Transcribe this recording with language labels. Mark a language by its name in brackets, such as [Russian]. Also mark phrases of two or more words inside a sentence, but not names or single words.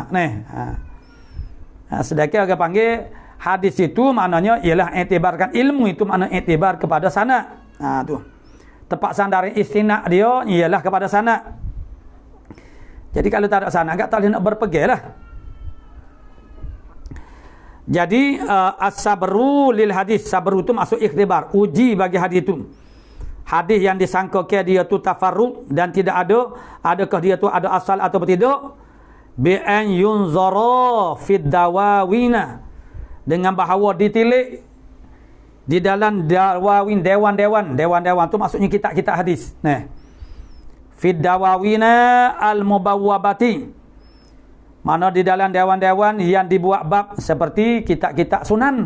[Malay] Sedangkan orang panggil hadis itu maknanya ialah iktibarkan ilmu, itu makna iktibar kepada sanad. Tu. Tepat sandaran istinad dia ialah kepada sanad. Jadi kalau tak ada sanad, tak boleh nak berpegang lah. Jadi [Arabic] السبر للحديث, [Malay] sabru itu maksud ikhtibar, uji bagi hadis itu. Hadis yang disangka ke dia tu tafarruq dan tidak ada, adakah dia tu ada asal atau tidak? [Arabic] بأن ينظر في الدواوين, [Malay] dengan bahawa ditilik di dalam dawawin, dewan-dewan tu maksudnya kitab-kitab hadis. [Arabic] في الدواوين المبوبة, [Malay] mana di dalam dewan-dewan yang dibuat bab seperti kitab-kitab sunan.